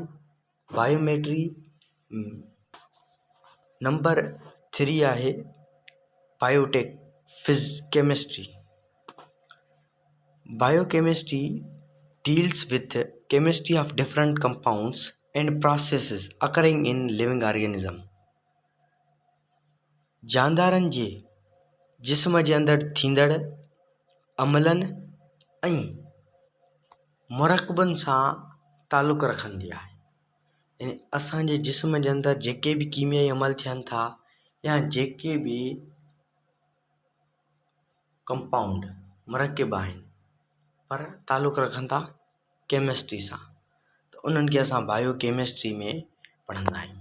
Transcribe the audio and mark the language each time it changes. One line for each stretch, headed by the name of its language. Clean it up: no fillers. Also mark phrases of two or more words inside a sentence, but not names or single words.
Sindhi: बायोमेट्री नंबर 3 आहे केमिस्ट्री।
English: बायोकेमिस्ट्री deals with chemistry of different compounds and processes occurring in living organism.
Sindhi: जानदारनि जे जिस्म जे अंदरि थींदड़ अमलनि ऐं मुरकबनि सां तालुक़ु रखंदी आहे। यानी असांजे जिस्म जे अंदरि जेके बि कीमियाई अमल थियनि था या जेके बि कंपाउंड मुरकब आहिनि पर तालुक़ु रखनि था केमिस्ट्री सां, त उन्हनि खे असां बायोकेमिस्ट्री में पढ़ंदा आहियूं।